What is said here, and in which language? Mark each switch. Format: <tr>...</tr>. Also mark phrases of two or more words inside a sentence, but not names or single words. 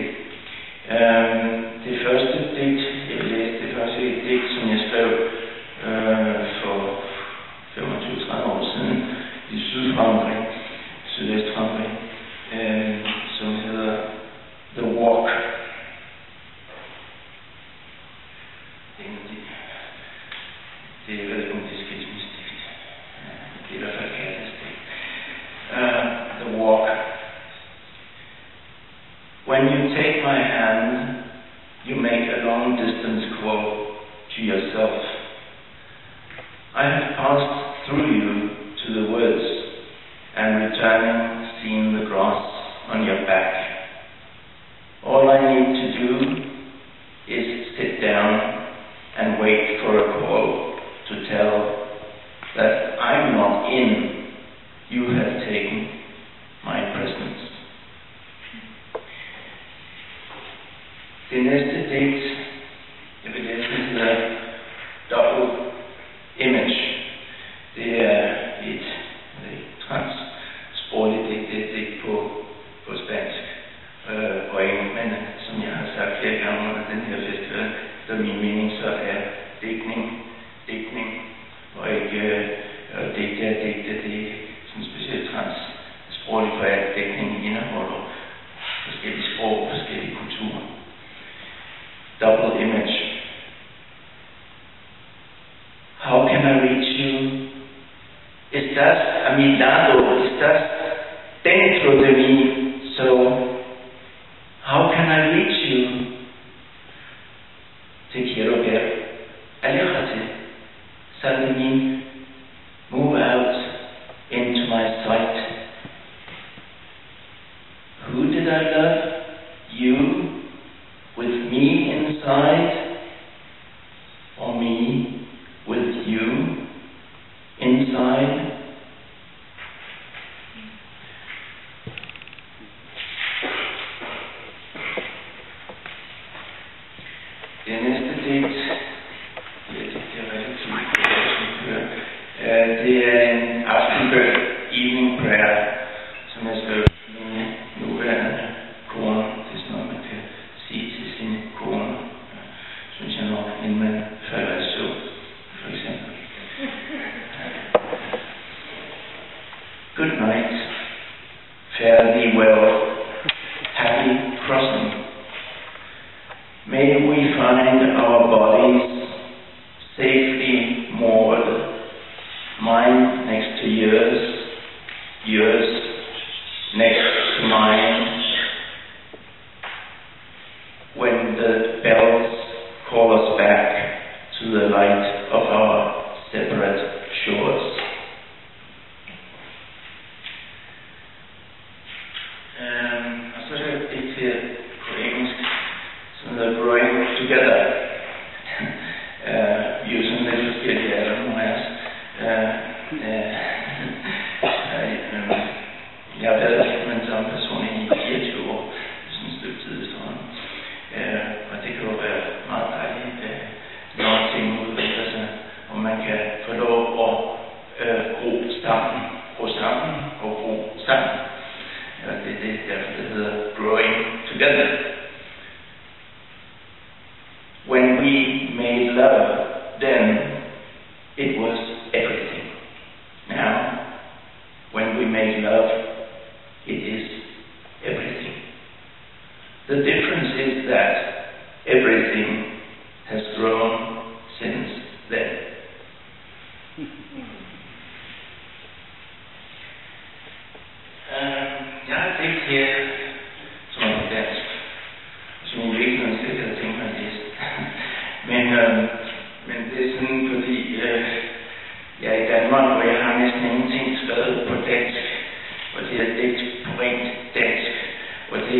<da>Det første digt, jeg vil læse, det første digt, som jeg skrev for 25-30 år siden i Sydfrankrig, Sydvestfrankrig, som hedder The Walk. Det er vel om det skilsmissigt. Det er i hvert fald kærlighedsdigt.</da> <en>The Walk. When you take my hand, you make a long distance quote to yourself. I have passed through you to the woods, and returning seen the grass on your back. All I need to do is sit down and wait for a call to tell that I'm not in. You have taken my presence.</en> <da>Det næste digt, jeg vil læse, hedder Double Image. Det er et transsprogligt digt, det er et digt på spansk og engelsk, men som jeg har sagt flere gange under den her festival, så min mening så er digtning, og ikke digte er digte, det er sådan specielt transsprogligt, for at digtning indeholder forskellige sprog og forskellige kulturer.</da> <en>Double image. How can I reach you?</en> <es>Estás a mi lado, estás dentro de mí,</es> <en>so how can I reach you?</en> <es>Te quiero ver, aléjate, sal de mí,</es> <en>move out into my sight. Who did I love? You, with me inside, or me with you inside?</en> <da>Det næste digt, det er en aftenbøn,</da> <en>evening prayer,</en> <da>som jeg skrev min nuværende kone. Det er sådan noget, man kan sige til sin kone, synes jeg nok, inden man falder i søvn, for eksempel.</da> <en>Good night, fare thee well, happy crossing. May we find our bodies safely moored, mine next to yours, yours next to mine. When the bells call us back to the light of our separate shores.</en> <da>Og så er det et til på engelsk, som hedder Growing Together. Vi er jo sådan lidt forskellige af nogle af os. Jeg har været med den samme person i 24 år, sådan et stykke tid efterhånden. Og det kan jo være meget dejligt, når ting udvikler sig, og man kan få lov at gro sammen og gro sammen. Og det er det, derfor det hedder Growing Together.</da> <en>When we made love, then it was everything. Now, when we make love, it is everything. The difference is that everything has grown since then.</en> <da>Jeg har tænkt her, som er på dansk, som i virkeligheden selv havde tænkt mig at læse. Men det er sådan, fordi jeg er i Danmark, hvor jeg har næsten ingenting skrevet på dansk, og det er digt på rent dansk, og</da>